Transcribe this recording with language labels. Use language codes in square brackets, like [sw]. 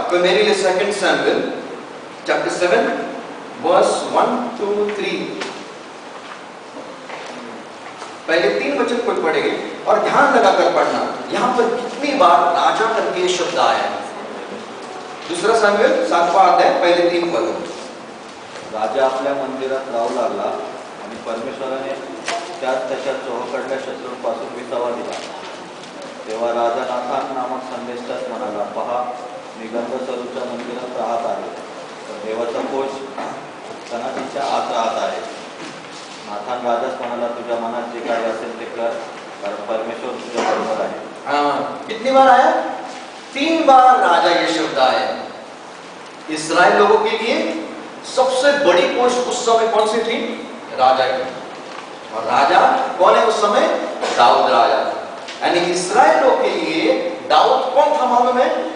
[hi] तो मेरे लिए 2 सैमुएल चैप्टर 7 वर्स 1 2 3, पहले 3 वचन को पढ़ेंगे और ध्यान लगाकर पढ़ना। यहाँ पर कितनी बार राजा करके शब्द आया है? 2 सैमुएल 7वां अध्याय पहले 3 पद। [mr] राजा आपल्या मंदिरात राहू लागला आणि परमेश्वराने त्याच्या चोहोकडल्या शत्रूंपासून विसावा दिला। तेव्हा राजा नाथान नामक संदेष्टास म्हणाला, पहा, मी गंधसरूच्या मंदिरात राहत आहे, तर देवाचा कोश सणाटीच्या आत राहत आहे। नाथान राजास म्हणाला, तुझ्या मनात जे काही असेल ते कर, कारण परमेश्वर तुझ्या बरोबर आहे। [hi] कितनी बार आया? 3 बार राजा ये शब्द आया। इस्राएल लोगों के लिए सबसे बड़ी पोस्ट उस समय कौन सी थी? राजा की। और राजा कौन है उस समय? दाऊद राजा। यानी इस्राएल लोग के लिए दाऊद कौन था मालूम है?